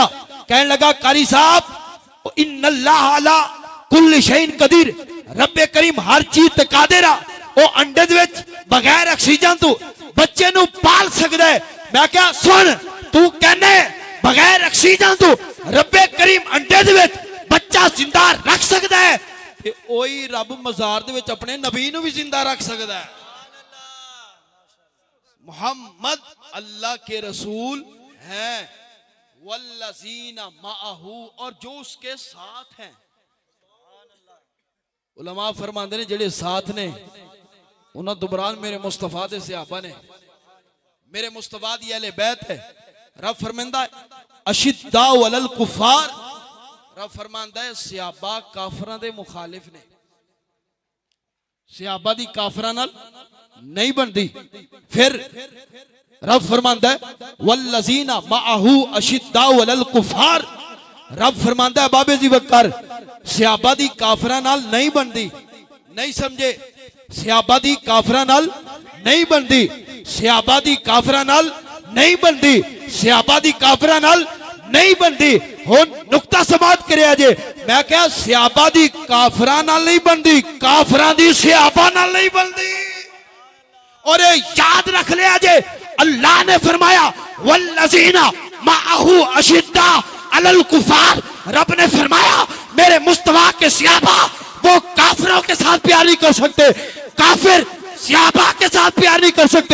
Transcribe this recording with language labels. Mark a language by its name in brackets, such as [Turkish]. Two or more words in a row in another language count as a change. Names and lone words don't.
[Punjabi] کہنے لگا قاری صاحب [Arabic] ان اللہ علی کل شیء قدیر، [Punjabi] رب کریم ہر چیز تے قادر ہے، او انڈے دے وچ بغیر آکسیجن تو بچے نو پال سکدا ہے۔ میں کہا سن تو کہنے بغیر آکسیجن تو رب کریم انڈے دے وچ بچہ زندہ رکھ سکدا ہے، تے اوہی رب مزار دے وچ اپنے نبی نو بھی زندہ رکھ سکدا ہے۔ [Urdu] محمد اللہ کے رسول ہیں، [Arabic] والذین معہ، [Urdu] اور جو اس کے ساتھ ہیں۔ [Punjabi] علماء فرماندے نے جڑے ساتھ نے انہاں دبران میرے مصطفیٰ دے صحابہ نے، میرے مصطفیٰ دی اہل بیت ہے۔ رب فرماندہ ہے [Arabic] اشداء علی الکفار، [Punjabi] رب فرماندہ ہے صحابہ کافراں دے مخالف نے، صحابہ دی کافراں نال نہیں بندی۔ پھر رب فرماندہ ہے [Arabic] والذین معہ اشداء علی الکفار، [Punjabi] رب فرماندہ ہے بابے جی وقار صحابہ دی کافراں نال نہیں بندی۔ نہیں سمجھے؟ صحابہ دی کافراں نال نہیں بندی، صحابہ دی کافراں نال نہیں بندی، صحابہ دی کافراں نال نہیں بندی۔ ہن نقطہ سماعت کریا جے، میں کہا صحابہ دی کافراں نال نہیں بندی، کافراں دی صحابہ نال نہیں بندی۔ [Urdu] اور یاد رکھ لیا جے اللہ نے فرمایا [Arabic] والذین معہ اشداء علی الکفار، [Urdu] رب نے فرمایا میرے مصطفیٰ کے صحابہ وہ کافروں کے ساتھ پیار نہیں کر سکتے، کافر صحابہ کے ساتھ پیار نہیں کر سکتے۔